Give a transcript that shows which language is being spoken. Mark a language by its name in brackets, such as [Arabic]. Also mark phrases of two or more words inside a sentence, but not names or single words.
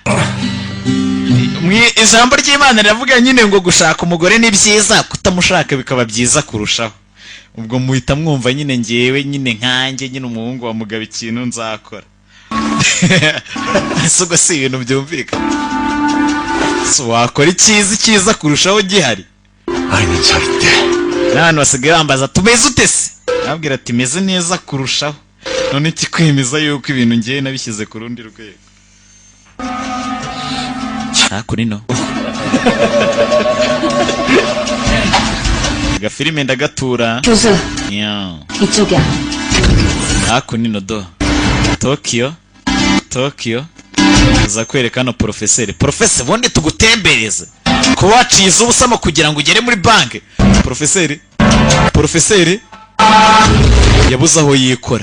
[Kinyarwanda] Ijambo ry'Imana riravuga nyine ngo gushaka umugore ni byiza, kutamushaka bikaba byiza kurushaho. Ubwo muhita mwumva nyine ngewe nyine nkanjye nyine umuhungu wa mugabo ikintu nzakora. Isugo si ibintu byumvika. So wakora icyiza kurushaho gihari. [Korean] 아니 절대. [Kinyarwanda] Nani wasigaye bambaza tumeze ute se? Nabwira ati meze neza kurushaho. None ikikwemeza yuko ibintu ngiye nabishyize ku rundi rwego. Hakunino agafilime ndagatura. [Korean] 교수, Yeah. 이쪽이야. [Kinyarwanda] Hakunino do Tokyo uza kwereka no Profeseri. Profeseri bonde tugutembereze ko wacize ubusamo kugira ngo ugere muri banke. Profeseri yabuze aho yikora.